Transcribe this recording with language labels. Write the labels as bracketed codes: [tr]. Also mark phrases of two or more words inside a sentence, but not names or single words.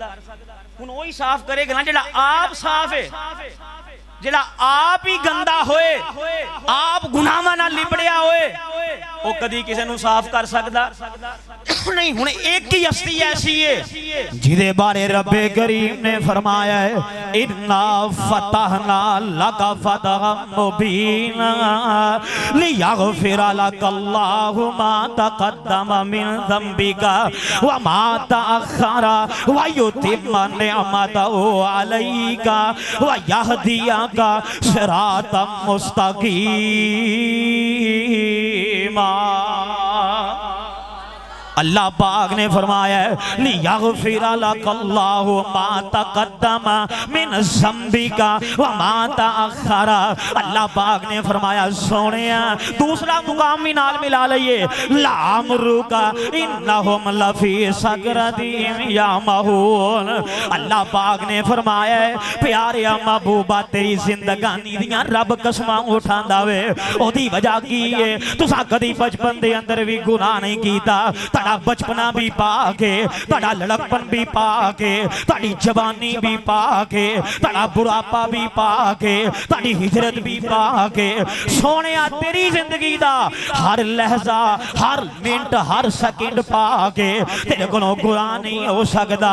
[pa] ہن اوہی صاف کرے گا نا جیہڑا آپ صاف ہے جیہڑا آپ ہی گندا ہوئے آپ گناہاں نال لبڑیا ہوئے وہ کدی کسی نوں صاف کر سکدا نہیں. ہن اک ہی ہستی ایسی ہے جدے بارے ربے کریم نے فرمایا ہے [ar] إنا فتحنا لك فتحا مبينا ليغفر لك الله ما تقدم من ذنبك وما تأخر ويتم نعمته عليك ويهديك صراطا مستقيما. [pa] اللہ پاک نے فرمایا [ar] ليغفر لك الله ما تقدم من ذنبك وما تأخر. [pa] اللہ پاک نے فرمایا سونیا دوسرا مقام بھی نال ملا لئیے [ar] لعمرك إنهم لفي سكرتهم يعمهون. [pa] اللہ پاک نے فرمایا پیاریا محبوبا تیری زندگانی دیاں رب قسماں اٹھاندا وے اودی وجہ کی ہے تساں کدی بچپن دے اندر بھی گناہ نہیں کیتا بچپنا بھی پاکے تاڑا لڑکپن بھی پاکے تاڑی جوانی بھی پاکے تاڑا بڑھاپا بھی پاکے تاڑی ہجرت بھی پاکے سونیا تیری زندگی دا ہر لحظہ ہر منٹ ہر سیکنڈ پاکے تیرے کولوں گناہ نہیں ہو سکدا.